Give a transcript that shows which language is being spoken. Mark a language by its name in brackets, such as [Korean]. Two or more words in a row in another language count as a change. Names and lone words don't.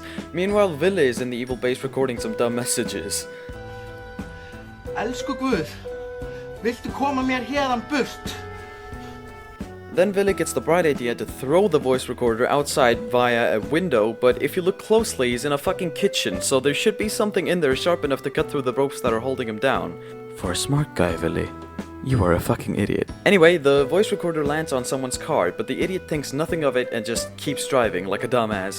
[English] Meanwhile, Ville is in the evil base recording some dumb messages. [Icelandic] Elsku Guð, viltu koma mér hérðan burt? [English] Then Willy gets the bright idea to throw the voice recorder outside via a window, but if you look closely, he's in a fucking kitchen, so there should be something in there sharp enough to cut through the ropes that are holding him down. For a smart guy, Willy, you are a fucking idiot. Anyway, the voice recorder lands on someone's car, but the idiot thinks nothing of it and just keeps driving like a dumbass.